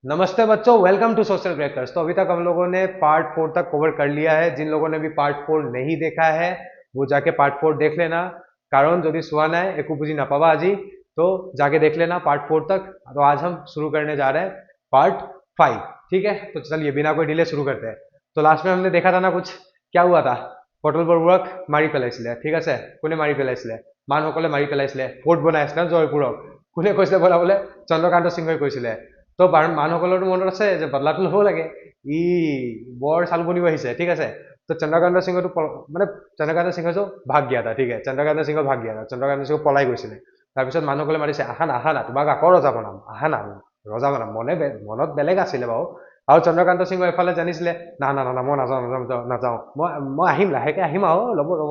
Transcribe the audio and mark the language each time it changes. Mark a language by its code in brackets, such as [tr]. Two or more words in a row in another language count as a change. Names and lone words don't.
[hi] नमस्ते बच्चों, [en] welcome to [hi] सोशल क्रैकर्स। तो अभी तक हम लोगों ने पार्ट 4 तक कवर कर लिया है। जिन लोगों ने भी पार्ट 4 नहीं देखा है वो जाके पार्ट 4 देख लेना। [as] कारण যদি চোৱা নাই একো বুজি নাপাবা আজি, [hi] तो जाके देख लेना पार्ट 4 तक। तो आज हम शुरू करने जा रहे हैं पार्ट 5। ठीक है, तो चलिए बिना कोई डिले शुरू करते हैं। तो लास्ट में हमने देखा था ना कुछ क्या हुआ था। [as] পটল বৰুৱাক মাৰি পেলাইছিলে, ঠিক আছে। কোনে মাৰি পেলাইছিলে? মানুহসকলে মাৰি পেলাইছিলে। ফৰ্ট বনাইছিলে জয়পুৰক। কোনে কৈছিলে বনাবলৈ? চন্দ্ৰকান্ত সিংহই কৈছিলে। তো মানুহসকলৰো মনত আছে যে বদলাটো ল'ব লাগে। ই বৰ চালবনিব আহিছে, ঠিক আছে। [hi] तो चंद्रकांत सिंह तो [as] মানে চন্দ্ৰকান্ত সিংহটো [hi] भाग गया था, [as] ঠিক আছে। চন্দ্ৰকান্ত সিংহ [hi] भाग गया था, [as] চন্দ্ৰকান্ত সিংহ পলাই গৈছিলে। তাৰপিছত মানুহসকলে মাতিছে, আহা না আহা না, তোমাক আকৌ ৰজা বনাম, আহা না ৰজা বনাম। মনত বেলেগ আছিলে বাৰু। আৰু চন্দ্ৰকান্ত সিংহ এফালে জানিছিলে, না না না মই নাযাওঁ নাযাওঁ নাযাওঁ, মই আহিম, লাহেকে আহিম আৰু ৰ'ব ৰ'ব।